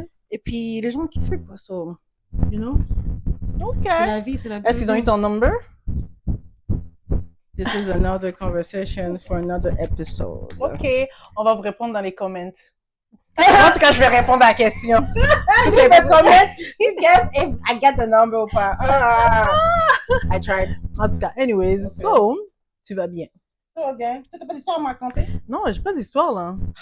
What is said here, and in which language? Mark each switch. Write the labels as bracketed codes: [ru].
[fr] Et puis, les gens qui font quoi, ça? [en] You know? Ok. [fr] C'est la vie, c'est la vie. Est-ce qu'ils ont eu ton number? [en] This is another conversation for another episode. [fr] Ok, on va vous répondre dans les comments. En tout cas, je vais répondre à la question. [en] Okay, but comment you guess if I get the number [fr] ou pas? [en] I tried. [fr] En tout cas, anyways, so, tu vas bien. Ça va bien. Tu n'as pas d'histoire à me raconter? Non, j'ai pas d'histoire là.